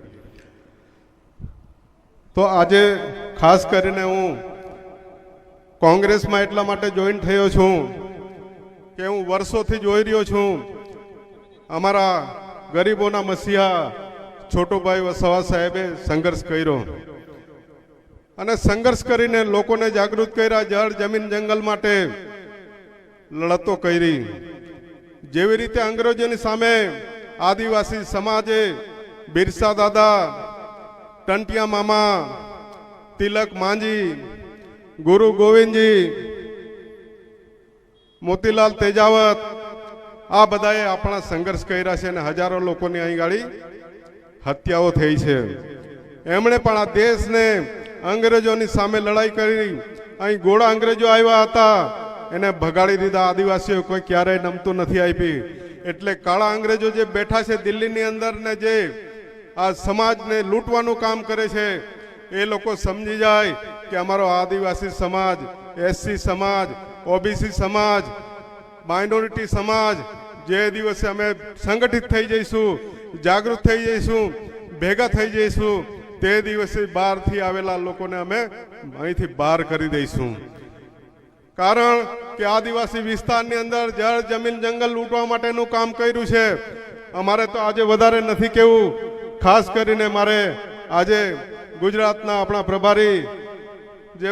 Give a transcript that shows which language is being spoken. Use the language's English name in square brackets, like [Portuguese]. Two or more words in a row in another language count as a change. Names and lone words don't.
[Gujarati] તો આજે ખાસ કરીને હું કોંગ્રેસમાં એટલા માટે જોઈન થયો છું કે હું વર્ષોથી જોઈ રહ્યો છું અમારા ગરીબોના મસીહા છોટુભાઈ વસાવા સાહેબે સંઘર્ષ કર્યો અને સંઘર્ષ કરીને લોકોને જાગૃત કર્યા। જળ જમીન જંગલ માટે લડતો કરી જેવી રીતે અંગ્રેજોની સામે આદિવાસી સમાજે બિરસા દાદા, ટંટિયા મામા, તિલક માંજી, ગુરુ ગોવિંદ જી, મોતીલાલ તેજાવત આ બધાએ અપના સંઘર્ષ કર્યા છે ને હજારો લોકોની અહીં ગાડી હત્યાઓ થઈ છે। એમણે પણ આ દેશને અંગ્રેજોની સામે લડાઈ કરી અહીં ગોળા અંગ્રેજો આવ્યા હતા એને ભગાડી દીધા। આદિવાસીઓ કોઈ ક્યારેય નમતું નથી આપી એટલે કાળા અંગ્રેજો જે બેઠા છે દિલ્હીની અંદર ને જે આ સમાજને લૂંટવાનું કામ કરે છે એ લોકો સમજી જાય કિ અમારો આદિવાસી સમાજ, એસસી સમાજ, ઓબીસી સમાજ, માઇનોરિટી સમાજ જે દિવસે અમે સંગઠિત થઈ જઈશું, જાગૃત થઈ જઈશું, ભેગા થઈ જઈશું તે દિવસે બહારથી આવેલા લોકોને અમે અહીંથી બહાર કરી દઈશું। કારણ કે આદિવાસી વિસ્તારની અંદર જળ જમીન જંગલ લૂંટવા માટેનું કામ કર્યું છે। અમારે તો આજે વધારે નથી કહેવું, ખાસ કરીને મારે આજે ગુજરાતના આપણા પ્રભારી જે